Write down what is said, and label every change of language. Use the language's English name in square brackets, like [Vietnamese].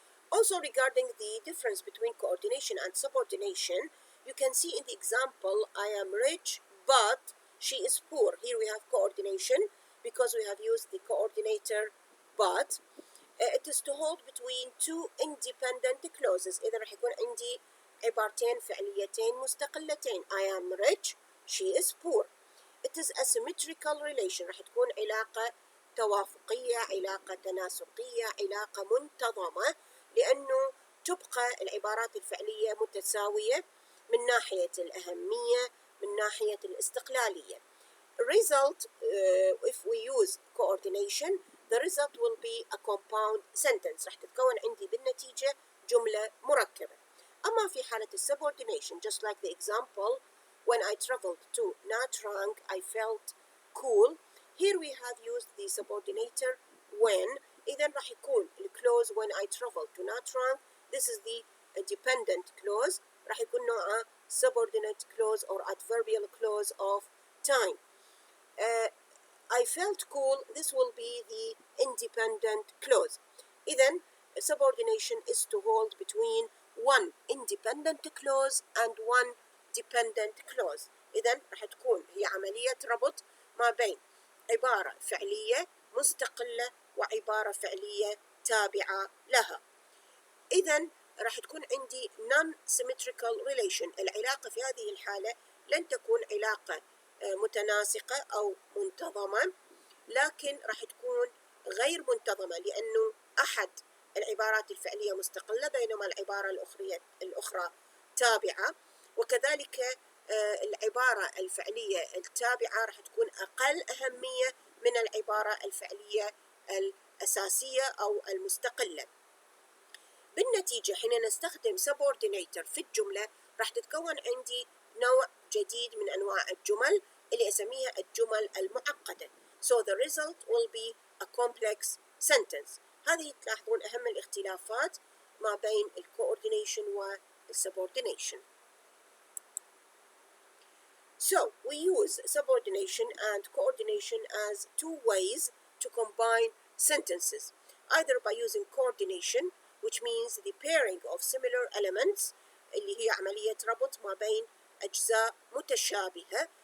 [English] Also, regarding the difference between coordination and subordination, you can see in the example, I am rich, but she is poor. Here we have coordination because we have used the coordinator but. It is to hold between two independent clauses. [Arabic] إذا رح يكون عندي عبارتين فعليتين مستقلتين. [English] I am rich, she is poor. It is a symmetrical relation. [Arabic] رح تكون علاقة توافقية، علاقة تناسقية، علاقة منتظمة، لأنه تبقى العبارات الفعلية متساوية من ناحية الأهمية، من ناحية الاستقلالية. [English] Result, if we use coordination, the result will be a compound sentence. [Arabic] رح تتكون عندي بالنتيجة جملة مركبة. أما في حالة [English] subordination, just like the example, when I traveled to Nha Trang, I felt cool. Here we have used the subordinator when. [Arabic] إذا رح يكون [English] clause when I traveled to Nha Trang. This is the dependent clause. [Arabic] رح يكون نوعه [English] subordinate clause or adverbial clause of time. I felt cool. This will be the independent clause. إذن subordination is to hold between one independent clause and one dependent clause. [Arabic] إذن رح تكون هي عملية ربط ما بين عبارة فعلية مستقلة وعبارة فعلية تابعة لها. إذن رح تكون عندي [English] non-symmetrical relation. [Arabic] العلاقة في هذه الحالة لن تكون علاقة متناسقة أو منتظمة، لكن راح تكون غير منتظمة لأنه أحد العبارات الفعلية مستقلة بينما العبارة الأخرى تابعة، وكذلك العبارة الفعلية التابعة راح تكون أقل أهمية من العبارة الفعلية الأساسية أو المستقلة. بالنتيجة حين نستخدم subordinator في الجملة راح تتكون عندي نوع جديد من أنواع الجمل اللي أسميها الجمل المعقدة. [English] So the result will be a complex sentence. [Arabic] هذه تلاحظون أهم الاختلافات ما بين coordination subordination. [English] So we use subordination and coordination as two ways to combine sentences, either by using coordination, which means the pairing of similar elements [Arabic] اللي هي عملية ربط ما بين أجزاء متشابهة.